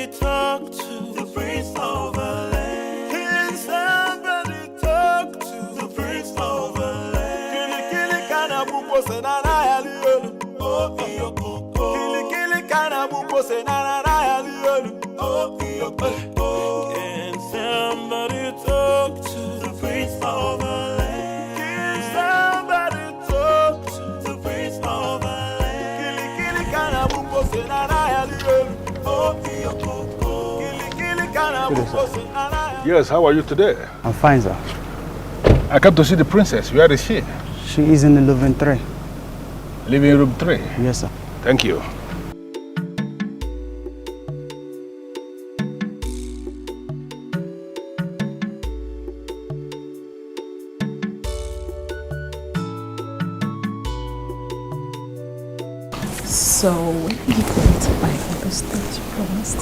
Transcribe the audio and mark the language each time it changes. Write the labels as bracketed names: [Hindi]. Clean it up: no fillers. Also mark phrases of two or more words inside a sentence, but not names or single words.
[English] talk to the prince of the land? Can somebody talk to the prince of the land? Kili kana buko se na na yali oh iyo koko. Kili kana buko se na na yali oh iyo koko. Can somebody talk to the prince of the land? Can somebody talk to the prince of the land? Kili kana buko se na na yali Yes, how are you today? I'm fine, sir. I come to see the princess. Where is she? She is in the living 3. Living room 3? Yes, sir. Thank you. So, when are you going to buy all those things you promised?